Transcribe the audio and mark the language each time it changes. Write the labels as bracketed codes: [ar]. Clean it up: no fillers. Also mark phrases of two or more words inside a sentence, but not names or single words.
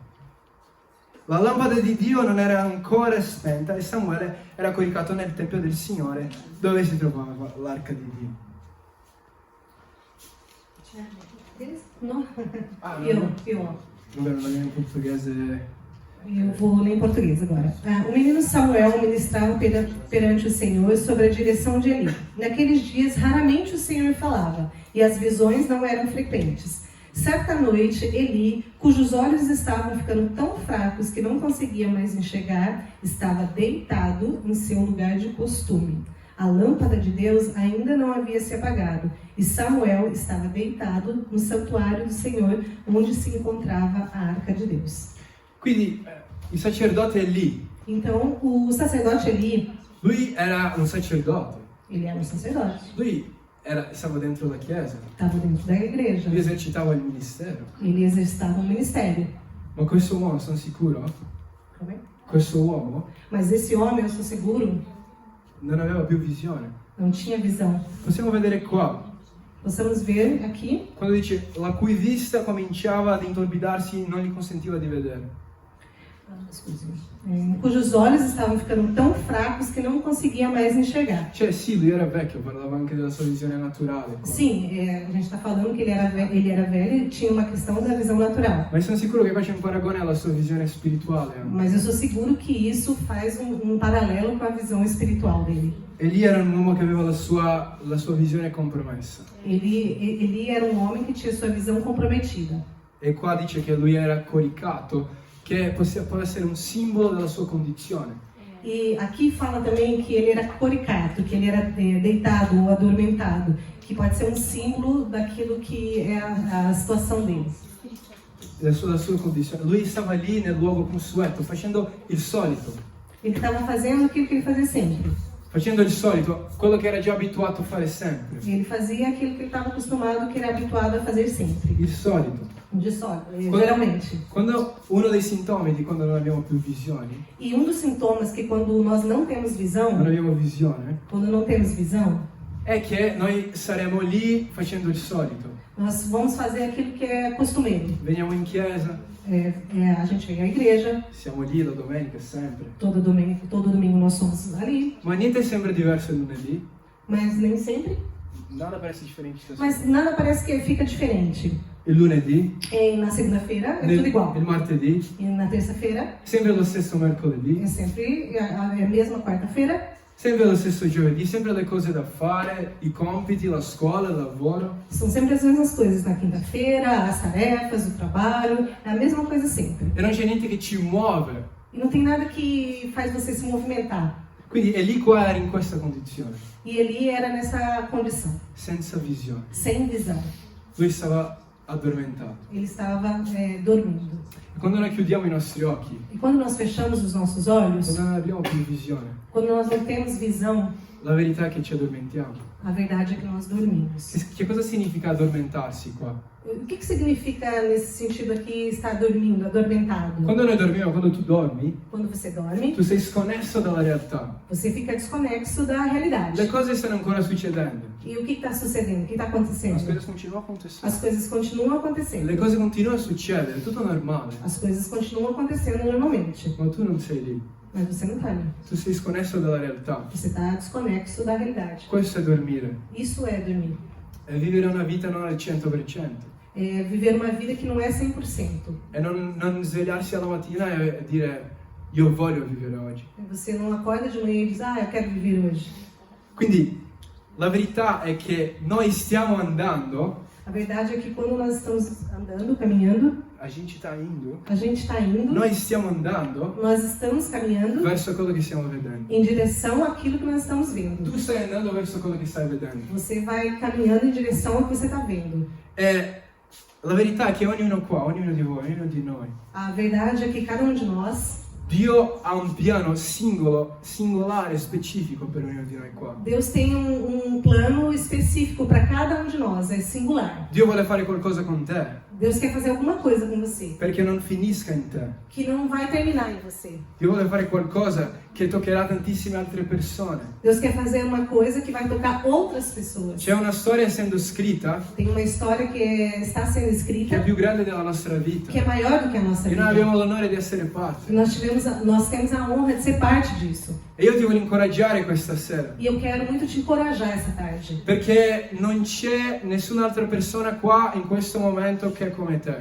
[it] La lampada di Dio non era ancora spenta e Samuele era coricato nel Tempio del Signore, dove si trovava l'arca di Dio. No? Ah, Io. Vabbè, non abbiamo in portoghese. [pt] Eu vou ler em português agora. O menino Samuel ministrava perante o Senhor sobre a direção de Eli. Naqueles dias, raramente o Senhor falava, e as visões não eram frequentes. Certa noite, Eli, cujos olhos estavam ficando tão fracos que não conseguia mais enxergar, estava deitado em seu lugar de costume. A lâmpada de Deus ainda não havia se apagado, e Samuel estava deitado no santuário do Senhor, onde se encontrava a arca de Deus. [it] Quindi il sacerdote Elì, [pt] Então, o sacerdote Eli, [it] lui era un sacerdote, [pt] ele era um sacerdote, [it] lui stava dentro la chiesa, [pt] estava dentro da igreja, [it] lui esercitava il ministero. [pt] ele exercitava um ministério. [it] Ma questo uomo, sono sicuro, [pt] Como é? [it] questo uomo [pt] Mas esse homem, eu sou seguro, [it] non aveva più visione. [pt] não tinha visão. [it] Possiamo vedere qua, [pt] Possamos ver aqui, [it] quando dice la cui vista cominciava ad intorbidarsi, non gli consentiva di vedere. [pt] Cujos olhos estavam ficando tão fracos que não conseguia mais enxergar. [it] Cioè sì, lui era vecchio, parlava anche della sua visione naturale qua. [pt] Sim, a gente está falando que ele era velho e tinha uma questão da visão natural. [it] Ma sono sicuro che qua c'è un paragone alla sua visione spirituale anche. [pt] Mas eu sou seguro que isso faz um paralelo com a visão espiritual dele. [it] Eli era un uomo che aveva la sua visione compromessa. [pt] Ele era um homem que tinha sua visão comprometida. [it] E qua dice che lui era coricato, che può essere un simbolo della sua condizione. [pt] E aqui fala também que ele era coricato, que ele era deitado ou adormentado, que pode ser um símbolo daquilo que é a situação dele. [it] La sua condizione. Lui stava lì nel luogo consueto, facendo il solito. [pt] Ele estava fazendo aquilo que ele fazia sempre. [it] Facendo il solito, quello che era già abituato a fare sempre. [pt] Ele fazia aquilo que ele estava acostumado, que ele era habituado a fazer sempre. [it] Il solito. [pt] Geralmente. [it] Quando uno dei sintomi di quando non abbiamo più visioni, [pt] E um dos sintomas que quando nós não temos visão, [it] non abbiamo visione, [pt] quando não temos visão, [it] è che noi saremo lì facendo il solito. [pt] nós vamos fazer aquilo que é costumeiro. [it] Veniamo in chiesa, [pt] A gente vem à igreja, [it] siamo lì la domenica sempre. [pt] todo domingo nós somos ali, [it] Ma niente sembra diverso il lunedì, [pt] mas nem sempre. [it] nada parece differente. [pt] Mas nada parece que fica diferente. [it] Il lunedì, [pt] Na segunda-feira é tudo igual. [it] il martedì, [pt] E na terça-feira [it] sempre lo stesso mercoledì, [pt] é sempre a mesma quarta-feira. [it] sempre lo stesso giovedì, sempre le cose da fare, i compiti, la scuola, il lavoro. [pt] São sempre as mesmas coisas. Na quinta-feira, as tarefas, o trabalho, é a mesma coisa sempre. [it] E non c'è niente che ci muove. [pt] E não tem nada que faz você se movimentar. [it] Quindi Eli qua era in questa condizione, [pt] E ele era nessa condição, [it] senza visione. [pt] sem visão. [it] Lui stava addormentato. [pt] Ele estava dormindo. [it] E quando noi chiudiamo i nostri occhi, [pt] E quando nós fechamos os nossos olhos, [it] quando non abbiamo più visione, [pt] quando nós não temos visão, [it] la verità è che ci addormentiamo. [pt] a verdade é que nós dormimos. [it] Che cosa significa addormentarsi qua? [pt] O que significa nesse sentido aqui estar dormindo, adormentado? [it] Quando noi dormiamo, quando tu dormi, [pt] Quando você dorme, [it] tu sei sconnesso dalla realtà. [pt] você fica desconexo da realidade. [it] Le cose stanno ancora succedendo. [pt] E o que está sucedendo? O que está As acontecendo? coisas continuano a acontecer. As coisas continuam acontecendo. [it] Le cose continuano a succedere, è tutto normale. [pt] As coisas continuam acontecendo normalmente. [it] Ma tu non sei lì. [pt] Mas você não está ali. [it] Tu sei sconnesso dalla realtà. [pt] Você está desconexo da realidade. [it] Questo è dormire. [pt] Isso é dormir. [it] È vivere una vita non al 100%. [pt] É viver uma vida que não é 100%. [it] E non svegliarsi alla mattina e dire io voglio vivere oggi. [pt] Você não acorda de manhã e diz, eu quero viver hoje. [it] Quindi la verità è che noi stiamo andando, [pt] A verdade é que quando nós estamos andando, caminhando, a gente sta indo, a gente está indo, [it] noi stiamo andando [pt] nós estamos caminhando [it] verso quello che stiamo vedendo. [pt] em direção àquilo que nós estamos vendo. [it] Tu stai andando verso quello che stai vedendo. [pt] Você vai caminhando em direção ao que você está vendo. [it] E la verità è che ognuno qua, ognuno di voi, ognuno di noi, [pt] A verdade é que cada um de nós, [it] Dio ha un piano singolare, specifico per ognuno di noi qua. [pt] Deus tem um plano específico para cada um de nós, é singular. [it] Dio vuole fare qualcosa con te. [pt] Deus quer fazer alguma coisa com você, [it] perché non finisca in te. [pt] que não vai terminar em você. [it] Dio vuole fare qualcosa che toccherà tantissime altre persone. [pt] Deus quer fazer uma coisa que vai tocar outras pessoas. [it] C'è una storia essendo scritta [pt] Tem uma história que está sendo [it] che è [pt] escrita, [it] più grande della nostra vita. [pt] que é maior do que a nossa [it] E noi [pt] vida. [it] abbiamo l'onore di essere parte. [pt] Nós temos a honra de ser parte disso. [it] E io ti voglio incoraggiare questa sera. [pt] E eu quero muito te encorajar essa tarde. [it] Perché non c'è nessun'altra persona qua in questo momento che è come te.